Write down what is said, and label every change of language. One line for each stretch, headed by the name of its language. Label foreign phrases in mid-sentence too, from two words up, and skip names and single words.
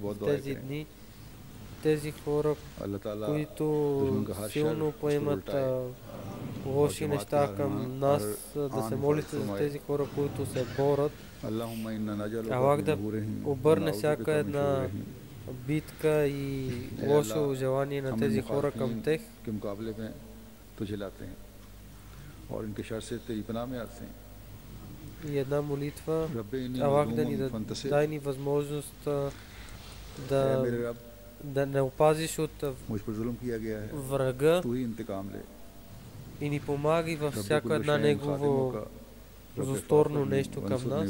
Bulgarian: В тези дни тези хора, които силно поемат лоши неща към нас, да се молите за тези хора, които се борят. Аллах да обърне всяка една битка и лошо желание на тези хора към тех.
Urdu: اور ان کے شر سے تیری پناہ میں آتے ہیں.
Bulgarian: И една молитва, Аллах дай ни възможност да не опазиш от врага и ни помагай във всяко една негово злосторно нещо към нас.